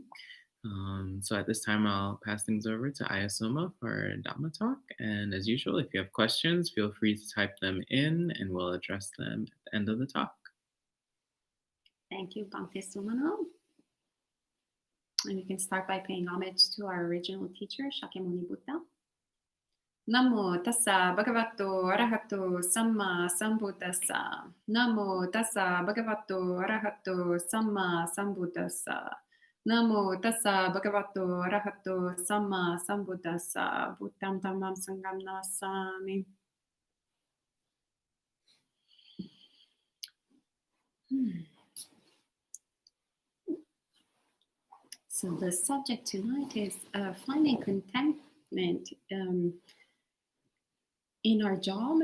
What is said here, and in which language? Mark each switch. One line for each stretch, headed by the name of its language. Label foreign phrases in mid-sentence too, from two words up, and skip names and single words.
English: So at this time, I'll pass things over to Ayyā Somā for Dhamma Talk. And as usual, if you have questions, feel free to type them in and we'll address them at the end of the talk. Thank you, Bhante Sumano. And we can start by paying homage to our original teacher, Shakyamuni Buddha.
Pali: Namo tassa bhagavato arahato samma sambuddhassa. Namo tassa bhagavato arahato samma sambuddhassa. Namo tassa bhagavato arahato samma sambuddhassa. Buddham dhammam sangham namissami.
English: So the subject tonight is finding contentment in our job.